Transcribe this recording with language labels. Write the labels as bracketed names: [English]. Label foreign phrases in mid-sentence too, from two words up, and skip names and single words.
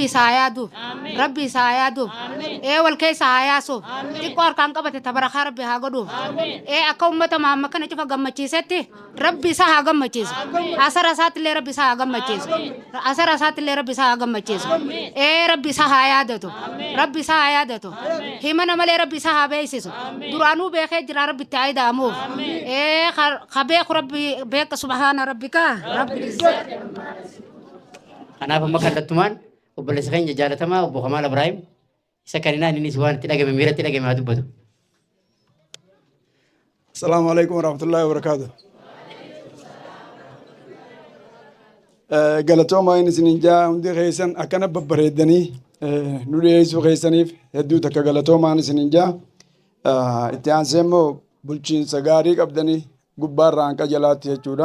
[Oromo] isaa yaaduuf rabbi isaa yaaduuf wal keessa haa yaasuuf xiqqoo harkaan qabate tabarakaa rabbi haa godhuuf akka ummata Muhammad kana cufa gammachiisetti rabbi isaa haa gammachiisu asara isaattillee rabbi isaa haa gammachiisu asara isaattillee rabbi isaa haa gammachiisu rabbi isaa haa yaadatu rabbi isaa haa yaadatu himana malee rabbi isaa haa beeksisu duraanuu beekee jira rabbi itti haa ida'amuuf beeku rabbi beeka [Arabic] سبحان ربك [Oromo] rabbi kanaaf amma kallattumaan obboleessa keenya jaalatamaa obbo Kamaal Ibrahim isa kaninaan innis waan itti dhagame miiratti dhagame haa dubbatu. [Arabic] السلام عليكم ورحمة الله وبركاته. [Oromo] Galatooma inni isinin jaa hundi keessan akkana babbareedanii nu dhiyeessuu keessaniif hedduu takka galatoomaan isinin jaa itti aansee immoo bulchiinsa gaarii qabdanii gubbaarraa hanqa jalaatti jechuudha.